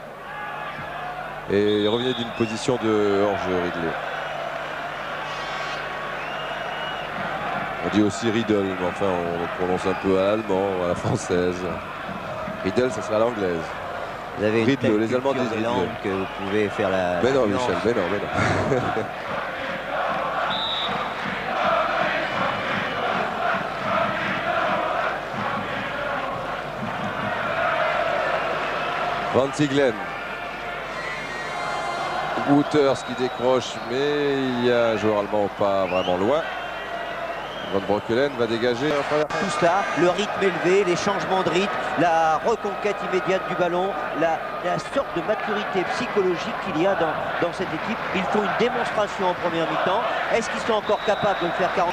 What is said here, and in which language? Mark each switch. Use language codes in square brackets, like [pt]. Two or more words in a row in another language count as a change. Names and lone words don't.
[fr] Et il revenait d'une position de hors-jeu, Riedle. On dit aussi Riedel, mais enfin on le prononce un peu à l'allemand, à la française. Riedel, ça sera à l'anglaise. Vous avez une Riedle, les Allemands disent Riedle. langues que vous pouvez faire la... Mais non, Michel, mais non. Van Tigelen. Wouters qui décroche, mais il y a un joueur allemand pas vraiment loin. Van Breukelen va dégager. Tout cela, le rythme élevé, les changements de rythme, la reconquête immédiate du ballon, la sorte de maturité psychologique qu'il y a dans cette équipe. Ils font une démonstration en première mi-temps. Est-ce qu'ils sont encore capables de le faire 40?